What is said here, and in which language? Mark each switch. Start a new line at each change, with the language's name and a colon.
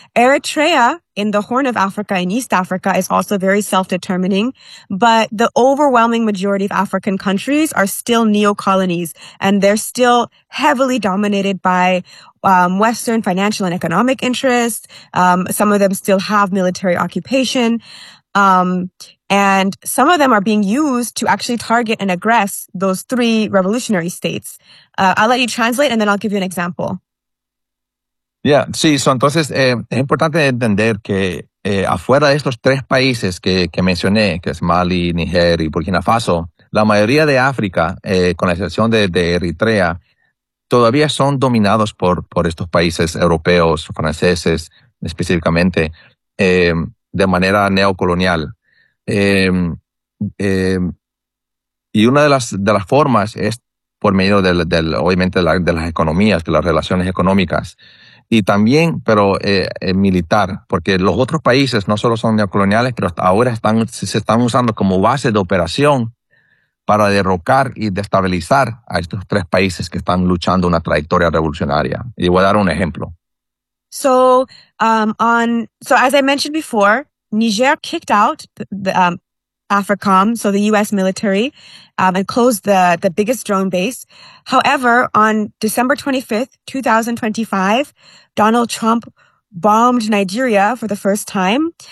English: Eritrea in the Horn of Africa in East Africa is also very self-determining, but the overwhelming majority of African countries are still neo-colonies and they're still heavily dominated by Western financial and economic interests. Some of them still have military occupation. And some of them are being used to actually target and aggress those three revolutionary states. I'll let you translate and then I'll give you an example.
Spanish: Yeah, sí, so entonces es importante entender que afuera de estos tres países que mencioné, que es Mali, Níger y Burkina Faso, la mayoría de África, con la excepción de Eritrea, todavía son dominados por estos países europeos, franceses específicamente, de manera neocolonial. Y una de las formas es por medio de las economías, de las relaciones económicas. y también, pero militar, porque los otros países no solo son neocoloniales, pero ahora están, se están usando como base de operación para derrocar y destabilizar a estos tres países que están luchando una trayectoria revolucionaria. Y voy a dar un ejemplo.
English: So, so as I mentioned before, Niger kicked out the AFRICOM, so the U.S. military, and closed the biggest drone base. However, on December 25th, 2025, Donald Trump bombed Nigeria for the first time.